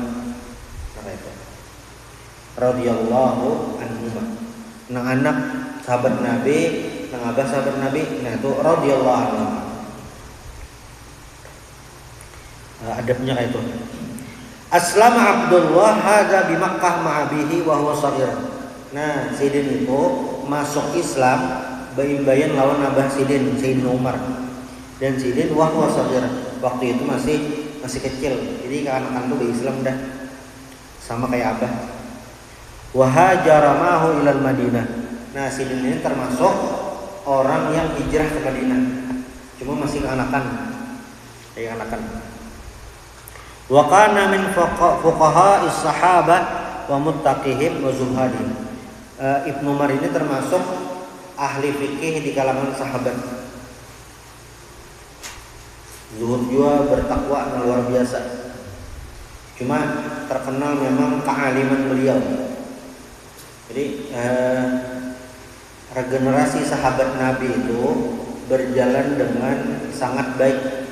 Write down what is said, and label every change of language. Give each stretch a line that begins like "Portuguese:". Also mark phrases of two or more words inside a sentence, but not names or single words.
Indonesian: Nah itu
Arabic: رضي الله عنهما.
Indonesian: Tentang anak sahabat Nabi, tentang abah sahabat Nabi, nah itu
Arabic: رضي الله عنه.
Indonesian: Adabnya kayak itu.
Arabic: أسلم عبد الله هذا بمكة مع أبيه وهو صغير.
Indonesian: Nah, Sidin itu masuk Islam
Banjar: bayin-bayin lawan abah
Indonesian: Sidin, Sayyidina Umar. Dan Sidin
Arabic: وهو صغير.
Indonesian: Waktu itu masih kecil. Jadi kanak-kanak itu Islam dah. Sama kayak abah.
Arabic: وهاجر معه إلى المدينة.
Indonesian: Nah, Sidin ini termasuk orang yang hijrah ke Madinah. Cuma masih keanakan. Kayak anakan.
Arabic: وكان من فقهاء الصحابة ومتقيهم وزهادهم.
Indonesian: Ibnu Umar ini termasuk ahli fikih di kalangan sahabat. Zuhud juga, bertakwa luar biasa. Cuma terkenal memang kealiman beliau. Jadi regenerasi sahabat Nabi itu berjalan dengan sangat baik.